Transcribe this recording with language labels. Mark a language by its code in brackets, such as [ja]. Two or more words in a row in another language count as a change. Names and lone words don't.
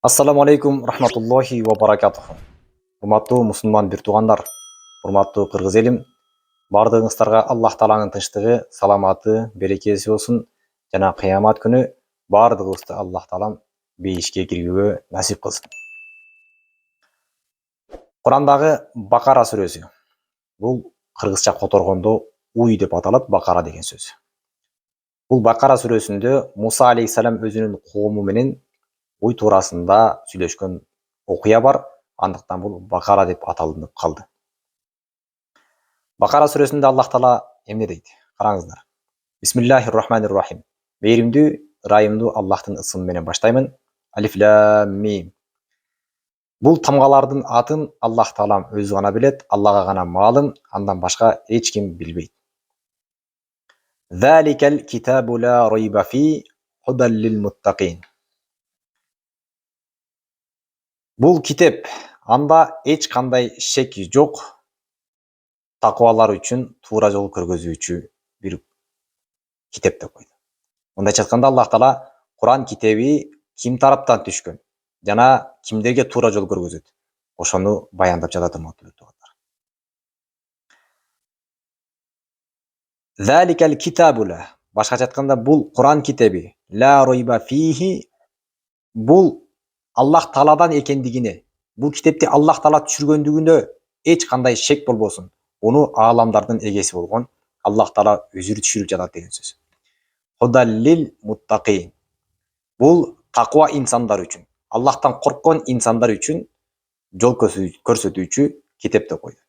[ar] السلام عليكم رحمة الله و بركاته. [ky] Урматтуу мусулман бир туугандар, урматтуу кыргыз элим, бардыгыңыздарга Аллах Тааланын тынчтыгы, саламаты, берекеси болсун жана кыямат күнү бардыгыбызды Аллах Таалам бейишке кирүүгө насип кылсын. Курандагы Бакара сүрөсү. Бул кыргызча которгондо уй деп аталат, Бакара деген сөз. Бул Бакара сүрөсүндө Муса алейхиссалам өзүнүн коому менен уй туурасында сүйлөшкөн окуя бар. Андыктан бул Бакара деп аталынып калды. Бакара сүрөсүндө Аллах Таала эмне дейт? Караңыздар. [ar] بسم الله الرحمن الرحيم. [ky] Мээримдүү, ырайымдуу Аллахтын ысымы менен баштаймын. [ar] الم. [ky] Бул тамгалардын атын Аллах Таалам өзү гана билет, Аллага гана маалым, андан башка эч ким билбейт. [ar] ذلك الكتاب لا ريب في هدى للمتقين. [ky] Бул китеп, анда эч кандай шек жок, такыбалар үчүн туура жол көргөзүүчү бир китеп деп койду. Мындайча айтканда Аллах Таала Куран китеби ким тараптан түшкөн жана кимдерге туура жол көргөзөт, ошону баяндап жатат урматтуу туугандар. [ar] ذلك الكتاب, [ky] башкача айтканда бул Куран китеби [ar] لا ريب فيه, [ky] бул Аллах Тааладан экендигине, бул китепти Аллах Таала түшүргөндүгүнө эч кандай шек болбосун. Уну ааламдардын эгеси болгон Аллах Таала өзү түшүрүп жатат деген сөз. [ar] هدى للمتقين. [ky] Бул таква инсандар үчүн, Аллахтан корккон инсандар үчүн жол көрсөтүүчү китеп деп койду.